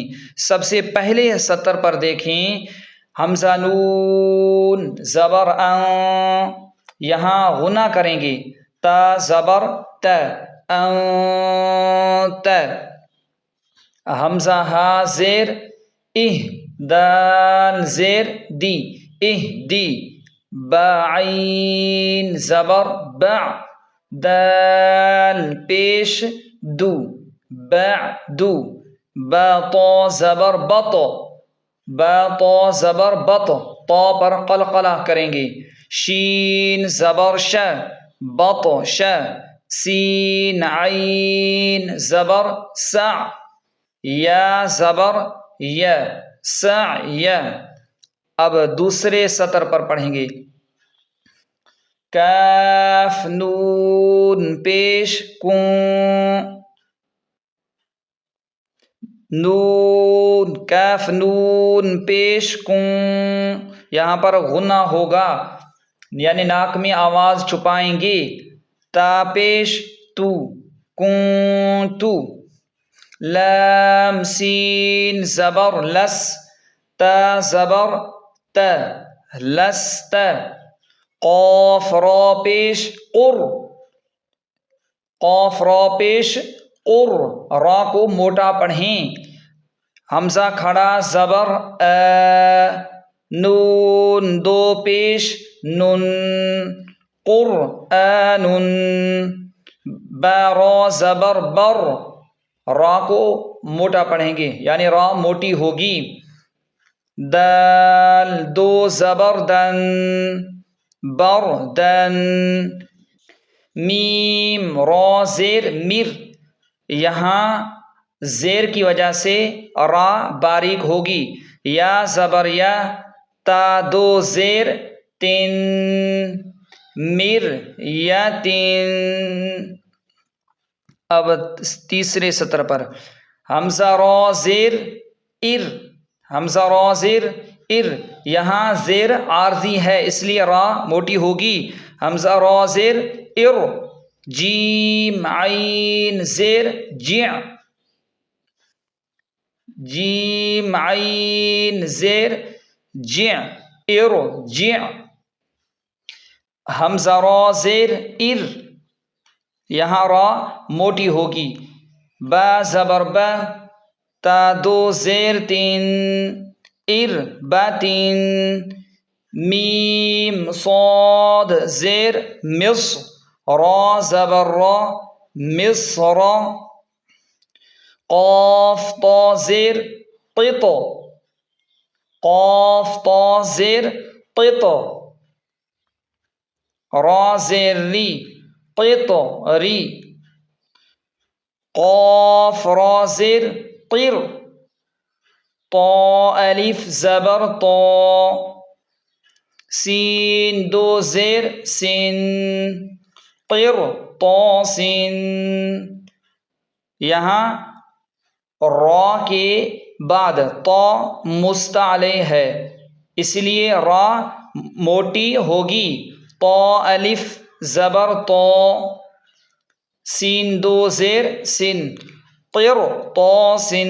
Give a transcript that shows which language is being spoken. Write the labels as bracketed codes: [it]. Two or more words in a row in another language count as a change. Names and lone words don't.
[ur] سب سے پہلے سطر پر دیکھیں، حمزہ نون زبر ان، یہاں غنہ کریں گے، تا زبر ت، انت۔ حمزہ ہا زیر اہ، دال زیر دی، اہدی۔ با عین زبر بع، دال پیش دو، بعدو۔ با طا زبر بط، با طا زبر بط، طا پر قلقلہ کریں گے۔ شین زبر ش، بطش۔ سین عین زبر سع، یا زبر ی، سعی۔ اب دوسرے سطر پر پڑھیں گے، کاف نون پیش کون، نون کاف نون پیش کون، یہاں پر غنہ ہوگا یعنی ناک میں آواز چھپائیں گے۔ تا پیش تو، کنتو۔ لام سین زبر لس، تا زبر ت، لست۔ قاف را پیش قر، قاف را پیش قر، را کو موٹا پڑھیں۔ حمزہ کھڑا زبر ا، نون دو پیش نن، قرآن۔ با را زبر بر، را کو موٹا پڑھیں گے یعنی را موٹی ہوگی۔ دال دو زبر دن، بردن۔ میم را زیر مر، یہاں زیر کی وجہ سے را باریک ہوگی۔ یا زبر یا، تا دو زیر تن، مر یتن۔ اب تیسرے سطر پر، حمزہ را زیر ار، حمزہ را زیر ار، یہاں زیر عارضی ہے اس لیے را موٹی ہوگی۔ حمزہ را زیر ار۔ جیم عین زیر جع، جیم عین زیر جع، ارجع۔ حمزہ را زیر ار، یہاں را موٹی ہوگی، با زبر با، تا دو زیر تین، ار باتین، میم صاد زیر مص، را زبر را مصر، قاف طا زیر قط، قاف طا زیر قط، را زیر ری قط ری، قاف را زیر طر، طا الف زبر طا، سین دو زیر سن، طر طا سن۔ یہاں را کے بعد طا مستعلی ہے، اس لیے را موٹی ہوگی، طا الف زبر طا، سین دو زیر سن، طر طا سن۔